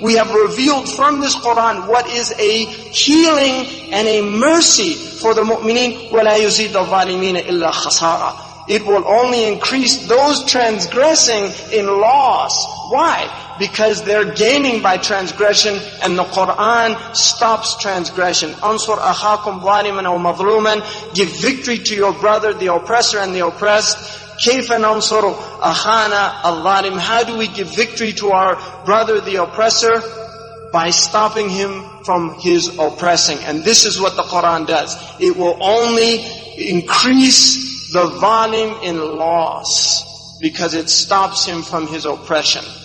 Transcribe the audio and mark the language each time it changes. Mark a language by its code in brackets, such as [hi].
[en] We have revealed from this Quran what is a healing and a mercy for the mu'mineen. [ar] وَلَا يُزِيدُ الظَّالِمِينَ إِلَّا خَسَارًا. [en] It will only increase those transgressing in loss. Why? Because they're gaining by transgression, and the Quran stops transgression. [ar] أَنْصُرْ أَخَاكُمْ ظَالِمًا أَوْ مَظْلُومًا. [en] Give victory to your brother, the oppressor and the oppressed. [ar] كيف ننصر أخانا الظالم. [en] How do we give victory to our brother, the oppressor? By stopping him from his oppressing. And this is what the Quran does. It will only increase the zalim in loss, because it stops him from his oppression.